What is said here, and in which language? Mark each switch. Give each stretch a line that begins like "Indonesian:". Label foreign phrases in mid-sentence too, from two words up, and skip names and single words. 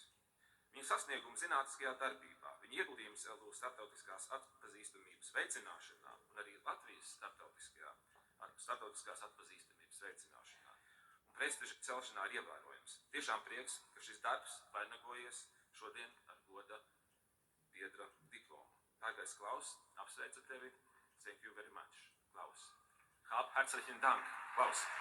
Latvian: Viņa sasniegumi zinātniskajā darbībā, viņa ieguldījums LU starptautiskās atpazīstamības veicināšanā un arī Latvijas starptautiskās atpazīstamības veicināšanā un prestiža celšanā ir ievērojams. Tiešām prieks, ka šis darbs vainagojies šodien ar goda biedra diplomu. Dārgais Klaus, apsveicu tevi.
English: Thank you very much, Klaus.
German: Herzlichen Dank, Klaus.